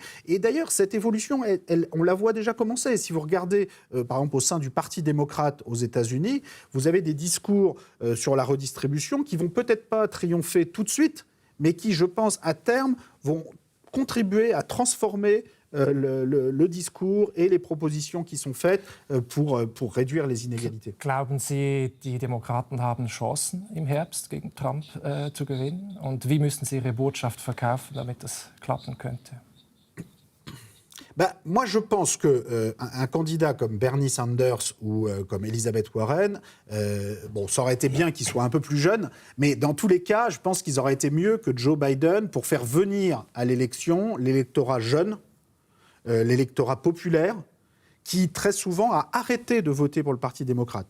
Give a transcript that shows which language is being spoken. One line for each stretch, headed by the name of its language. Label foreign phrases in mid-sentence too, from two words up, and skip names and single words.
French: Et d'ailleurs, cette évolution, on la voit déjà commencer. Si vous regardez, par exemple, au sein du Parti démocrate aux États-Unis, vous avez des discours sur la redistribution qui vont peut-être pas triompher tout de suite, mais qui, je pense, à terme, vont contribuer à transformer le discours et les propositions qui sont faites pour réduire les inégalités.
German: Glauben Sie, die Demokraten haben Chancen im Herbst gegen Trump zu gewinnen? Und wie müssen Sie Ihre Botschaft verkaufen, damit das klappen könnte?
French: Moi, je pense qu'un candidat comme Bernie Sanders ou comme Elizabeth Warren, ça aurait été bien qu'il soit un peu plus jeune, mais dans tous les cas, je pense qu'ils auraient été mieux que Joe Biden pour faire venir à l'élection l'électorat jeune, l'électorat populaire, qui très souvent a arrêté de voter pour le Parti démocrate.